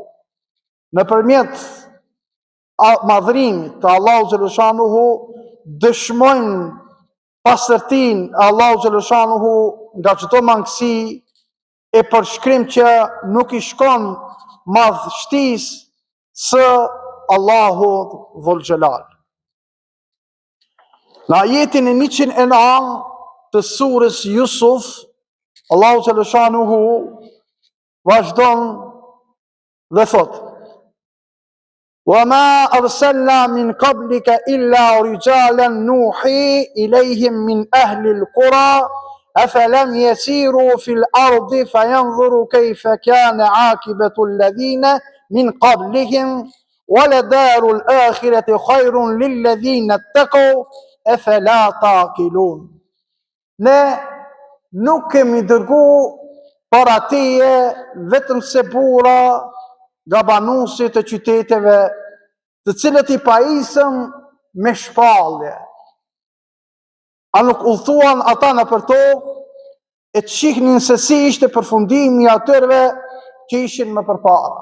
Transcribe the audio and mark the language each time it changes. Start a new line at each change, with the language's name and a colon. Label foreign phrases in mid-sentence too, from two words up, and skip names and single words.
Albanian: Nëpërmjet madhrimit të Allahut xhaleshanuhu dëshmojnë pastërtinë e Allahut xhaleshanuhu nga çdo mangësi e përshkrim që nuk i shkon madhështisë së Allahut
Arabic: ذو الجلال.
Albanian: Në ajetin e 109 të surës Yusuf, Allahu xhaleshanuhu vazhdon dhe thot:
Arabic: وَمَا أَرْسَلْنَا مِنْ قَبْلِكَ إِلَّا رِجَالًا نُوحِي إِلَيْهِمْ مِنْ أَهْلِ الْقُرَى أَفَلَمْ يَسِيرُوا فِي الْأَرْضِ فَيَنْظُرُوا كَيْفَ كَانَ عَاقِبَةُ الَّذِينَ مِنْ قَبْلِهِمْ وَلَدَارُ الْآخِرَةِ خَيْرٌ لِلَّذِينَ اتَّقَوْا أَفَلَا تَعْقِلُونَ.
Albanian: Ne nuk kemi dërgu para teje vetëm se bura nga banuesit e qyteteve, të cilët i pajisëm me shpallje. A nuk udhëtuan ata nëpër tokë e të shihnin se si ishte përfundimi i atyre që ishin më përpara.